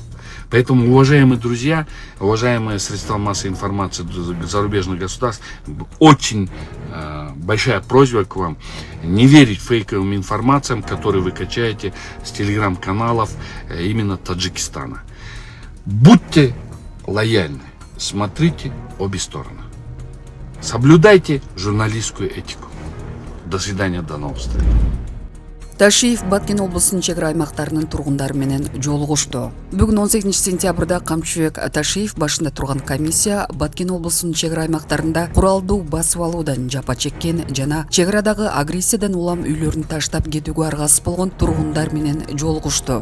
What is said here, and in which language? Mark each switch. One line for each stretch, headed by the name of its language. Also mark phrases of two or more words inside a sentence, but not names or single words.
Russian: Поэтому, уважаемые друзья, уважаемые средства массовой информации зарубежных государств, очень большая просьба к вам не верить фейковым информациям, которые вы качаете с телеграм-каналов именно Таджикистана. Будьте лояльны, смотрите обе стороны. Соблюдайте журналистскую этику. До свидания, до новых встреч.
Kyrgyz: Ташиев Баткен облысынын чегара аймактарынын тургундары менен жолугушту. Бүгүн 18 сентябрда Камчыбек Ташиев башында турган комиссия Баткен облысынын чегара аймактарында куралдуу басып алуудан жапа чеккен жана чегарадагы агрессиядан улам үйлөрүн таштап кетүүгө аргасыз болгон тургундар менен жолугушту.